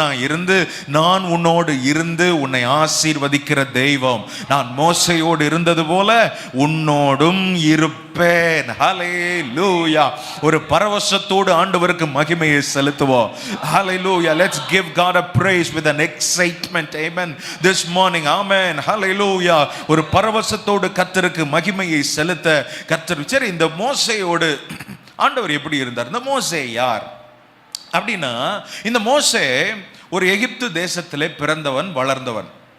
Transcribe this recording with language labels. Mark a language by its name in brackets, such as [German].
[Tamil] இருந்து நான் உன்னோடு இருந்து உன்னை ஆசீர்வதிக்கிற தெய்வம். நான் மோசையோடு இருந்தது போல உன்னோடும் இருப்பேன். ஹல்லேலூயா. ஒரு பரவசத்தோடு ஆண்டவருக்கு மகிமையை செலுத்துவோம். ஹல்லேலூயா. [English] Let's give God a praise with an excitement. Amen. This morning. Amen. Hallelujah. [Tamil] ஒரு பரவசத்தோடு கர்த்தருக்கு மகிமையை செலுத்த கர்த்தர். சரி, இந்த மோசையோடு ஆண்டவர் எப்படி இருந்தார்? இந்த மோசே யார் அப்படின்னா, இந்த மோசே ஒரு எகிப்து தேசத்திலே பிறந்தவன், வளர்ந்தவன்.